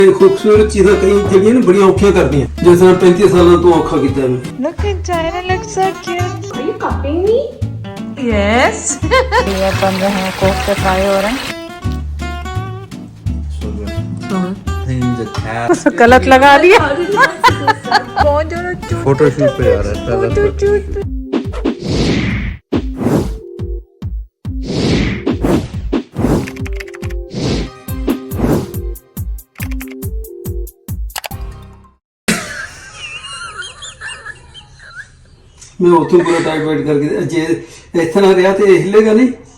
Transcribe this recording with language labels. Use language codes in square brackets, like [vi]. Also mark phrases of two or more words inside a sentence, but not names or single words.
[pa] ਖ਼ੂਬਸੂਰਤ ਚੀਜ਼ਾਂ ਕਈ ਜੜੀਆਂ ਨਾ ਬੜੀ ਔਖੀਆਂ ਕਰ ਦੀ ਜੈਸੇ 35 ਸਾਲ ਤੋ ਔਖਾ ਕੀਆ ਮੈਂ [en] Look at China looks so cute. Are you copying me? Yes. [hi] ये बन रहे हैं कोफ्ते फ्राई हो रहे हैं. गलत लगा दिया. कौन जो फोटोशूट पे आ रहा है मैं उतों पूरा टाइट वाइट करके जे इतना रहा तो हिलेगा नहीं.